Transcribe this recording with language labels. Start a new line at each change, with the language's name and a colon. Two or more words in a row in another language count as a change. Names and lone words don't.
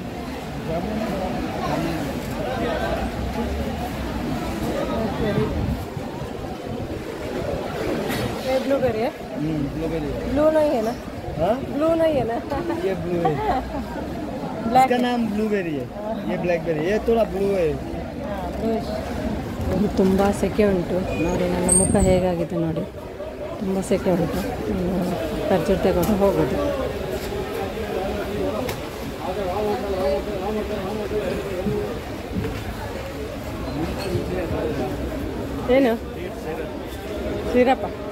Hindi: ये ब्लूबेरी है? ब्लूबेरी है। ब्लू नहीं है ना? हाँ? ब्लू नहीं है ना? ये ब्लू है। ब्लैक इसका नाम ब्लूबेरी है। ये ब्लैकबेरी, ये थोड़ा ब्लू है।
Kannada: ಇಲ್ಲಿ ತುಂಬ ಸೆಕೆ ಉಂಟು ನೋಡಿ, ನನ್ನ ಮುಖ ಹೇಗಾಗಿದೆ ನೋಡಿ, ತುಂಬ ಸೆಕೆ ಉಂಟು. ಖರ್ಜೂರ ತಗೊಂಡು ಹೋಗೋದು. ಏನು ಸಿರಪ್ಪ?